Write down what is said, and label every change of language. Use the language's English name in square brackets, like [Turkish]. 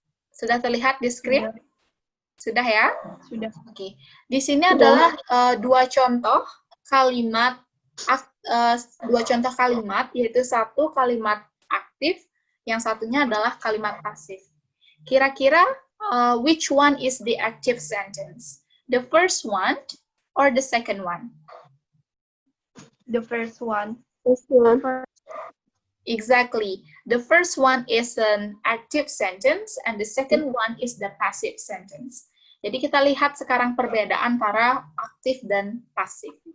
[Indonesian] Sudah terlihat di screen? Sudah ya? Sudah. Oke. Di sini adalah 2 contoh kalimat, 2 contoh kalimat, yaitu satu kalimat aktif, yang satunya adalah kalimat pasif. Kira-kira [English] which one is the active sentence? The first one or the second one? The first one. Exactly. The first one is an active sentence and the second one is the passive sentence. [Indonesian] Jadi kita lihat sekarang perbedaan antara aktif dan pasif.